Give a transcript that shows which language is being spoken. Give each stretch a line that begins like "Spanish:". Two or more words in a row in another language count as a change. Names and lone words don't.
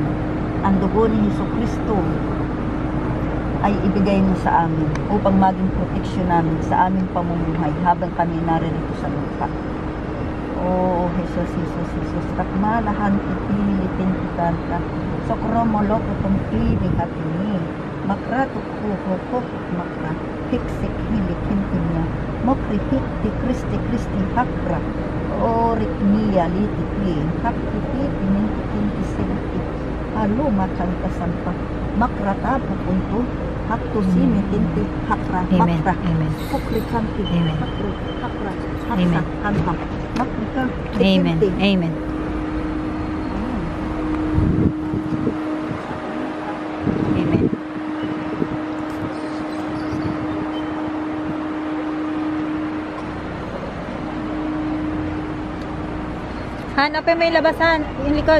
Filipino: Ang dugo ni Jesucristo ay ibigay mo sa amin upang maging proteksyon namin sa aming pamumuhay habang kami naririto sa lupa. Oh, Jesus, Jesus, Jesus, takmalahan itilitin kitanta, sokromolok itong pili hatini, makratuk kuhukuk makra, hiksik hilikin tinya, mokrihik di Kristi hakra, orik niya litikli, hakiti tinintikin isiliti, halo makanta sampa, makratapu punto, hakto simi tinti hakra, Amen. makra, Amen. pukri kanti, Amen. hakra, hakra, Amen. haksa, kanta, makrika, Amen. tikinti. Amen. Amen. Hanapin mo yung labasan, yung likod.